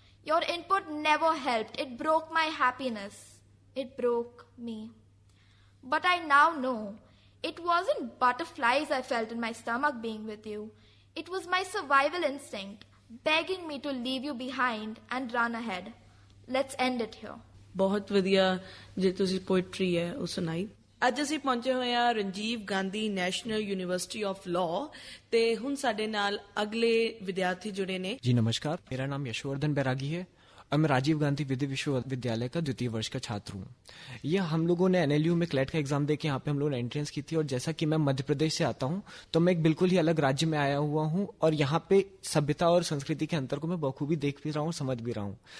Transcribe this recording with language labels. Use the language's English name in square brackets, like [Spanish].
[English] Your input never helped. It broke my happiness. It broke me. But I now know it wasn't butterflies I felt in my stomach being with you. It was my survival instinct begging me to leave you behind and run ahead. Let's end it here. [Punjabi] ਬਹੁਤ ਵਧੀਆ ਜੇ ਤੁਸੀਂ poetry ਹੈ ਉਹ ਸੁਣਾਈ। ਅੱਜ ਅਸੀਂ ਪਹੁੰਚੇ ਹੋਏ ਹਾਂ ਰਣਜੀਵ Gandhi national university of law ਤੇ ਹੁਣ ਸਾਡੇ ਨਾਲ ਅਗਲੇ ਵਿਦਿਆਰਥੀ [Hindi] जुड़े ने। जी नमस्कार, मेरा नाम यशवर्धन बैरागी है और मैं राजीव गांधी विधि विश्वविद्यालय का द्वितीय वर्ष का छात्र हूँ। यह हम लोगों ने NLU में क्लैट का एग्जाम देके यहाँ पे हम लोगों ने एंट्रेंस की थी और जैसा कि मैं मध्य प्रदेश से आता हूँ तो मैं एक बिल्कुल ही अलग राज्य में आया हुआ हूँ और यहाँ पे सभ्यता और संस्कृति के अंतर को मैं बखूबी देख भी रहा हूँ, समझ भी रहा हूँ।